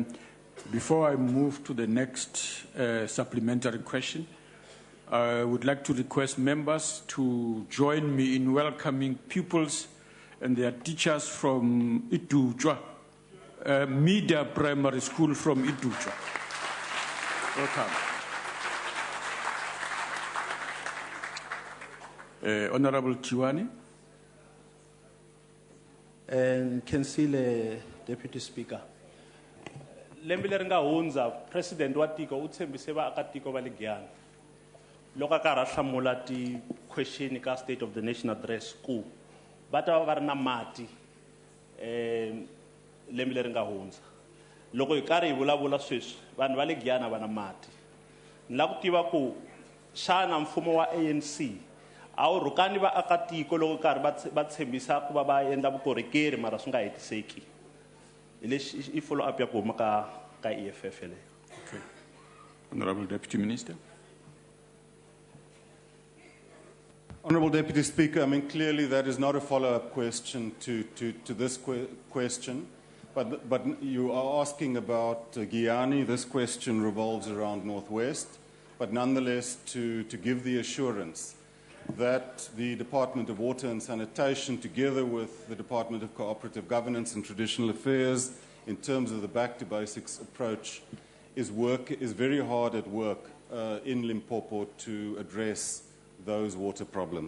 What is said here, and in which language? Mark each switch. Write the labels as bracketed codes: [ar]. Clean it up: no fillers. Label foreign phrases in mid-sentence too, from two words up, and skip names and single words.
[en] Before I move to the next supplementary question, I would like to request members to join me in welcoming pupils and their teachers from Itujwa, Media Primary School from Itujwa. Welcome. Honorable Chiwani. Councillor, Deputy Speaker. [ts] Lembe leri nga hundza president wa tiko u tshembise vaakatiko va le Giyani loko a karhi a hlamula ti-question ka [en] state of the nation address [ts] ku va ta va ri na mati lembe leri nga hundza loko hi karhi hi vulavula sweswi vanhu va le Giyani a va na mati ni lava ku tiva ku xana mfumo wa ANC a wu rhukani vaakatiko loko karhi va tshembisa ku va endla vukorhokeri mara swi nga hetiseki I [en] follow up [ts] ya ku huma ka EFF le. [en] Okay. Honorable Deputy Minister. Honourable Deputy Speaker, I mean, clearly that is not a follow-up question to this question, but you are asking about Giyani. This question revolves around Northwest, but nonetheless to give the assurance that the Department of Water and Sanitation, together with the Department of Cooperative Governance and Traditional Affairs, in terms of the back-to-basics approach, is very hard at work in Limpopo to address those water problems.